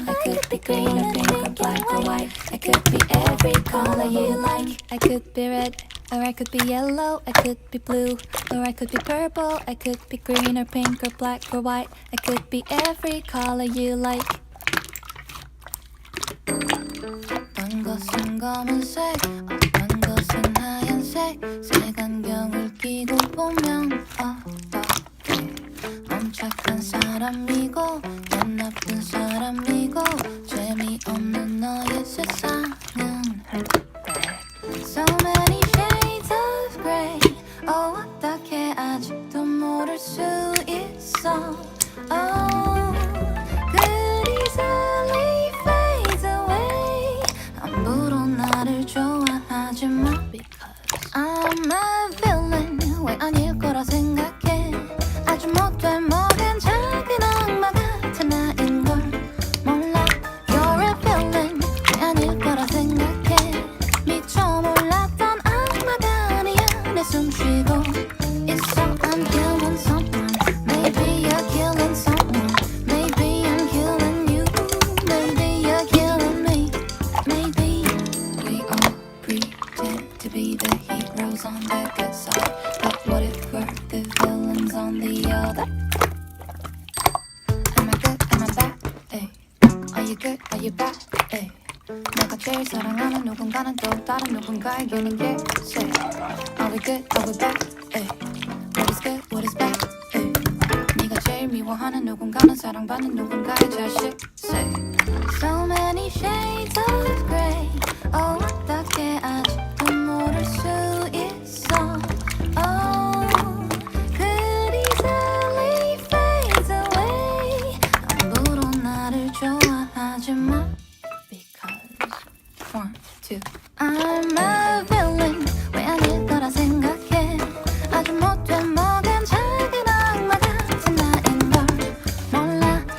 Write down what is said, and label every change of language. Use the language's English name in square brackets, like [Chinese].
[English] I could be green or pink or black or white. I could be every color you like. I could be red, or I could be yellow. I could be blue, or I could be purple. I could be green or pink or black or white. I could be every color you like. [Korean] 어떤 것은 검은색, 어떤 것은 하얀색. 색안경을 끼고 보면 어떻게 넌 착한 사람이고 난 나쁜 사람이고 재미없는 너의 세상은 [English] So many shades of grey. [Korean] 어떻게 아직도 모를 수 있어. [English] Oh, good easily fades away. [Korean] 함부로 나를 좋아하지 마. [English] Because I'm a villain. [Korean] 왜 아닐 거라 생각해. 아주 못돼 먹은 작은 악마 같은 나인 걸 몰라. [English] You're a villain. [Korean] 왜 아닐 거라 생각해. 미처 몰랐던 악마가 아니야. 내 숨쉬고 있어. [English] I'm killing someone. Maybe you're killing someone. Maybe I'm killing you. Maybe you're killing me. Maybe we all pretend to be the heroes on the good side. But what if we're the villains on the other? Am I good? Am I bad? Ay. Are you good? Are you bad? Ay. [Korean] 내가 제일 사랑하는 누군가는 또 다른 누군가에게는 say. [English] Are we good? Are we bad? Ay. What is good? What is bad? Ay. [Korean] 네가 제일 미워하는 누군가는 사랑받는 누군가의 자식 say. [English] So many shades of grey. [Korean] Oh, 어떻게 아직도 모를 수 있어. [English] Oh, could easily fades away. [Korean] 함부로 나를 좋아하지 마. [English] Because 1, 2 I'm a villain. [Korean] 왜 아닐 거라 생각해. 아주 못돼 먹은 작은 악마 같은 나인 걸 몰라.